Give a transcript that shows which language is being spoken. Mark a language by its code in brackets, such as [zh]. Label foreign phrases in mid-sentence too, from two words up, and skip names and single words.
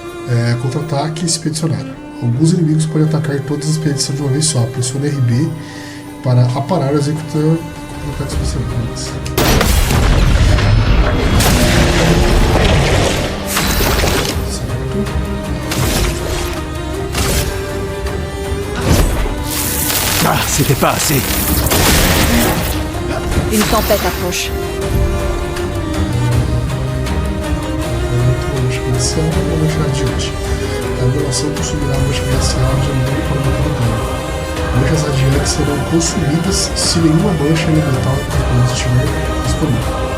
[pt] Contra-ataque expedicionário. Alguns inimigos podem atacar todas as expedições de uma vez só. Pressione RB para aparar o executor contra-ataque especial. Certo. [fr] Ah, c'était pas assez. Une tempête approche. [pt] Vou deixar adiante. A violação consumirá a mancha glacial de novo para matar o dano. Manchas adiantes serão consumidas se nenhuma mancha elemental estiver disponível.